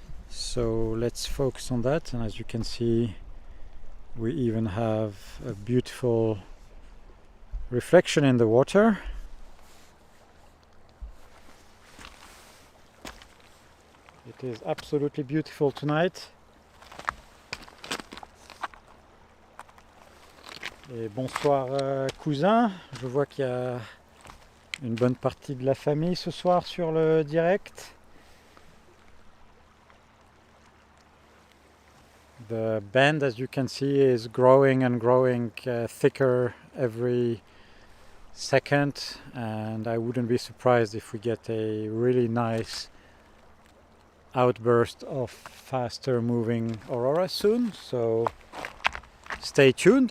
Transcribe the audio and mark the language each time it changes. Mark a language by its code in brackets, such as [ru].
[en] So let's focus on that, and as you can see, we even have a beautiful reflection in the water. It is absolutely beautiful tonight. [fr] Et bonsoir cousin, je vois qu'il y a une bonne partie de la famille ce soir sur le direct. [en] The band, as you can see, is growing and growing thicker every second, and I wouldn't be surprised if we get a really nice outburst of faster moving Aurora soon, so stay tuned.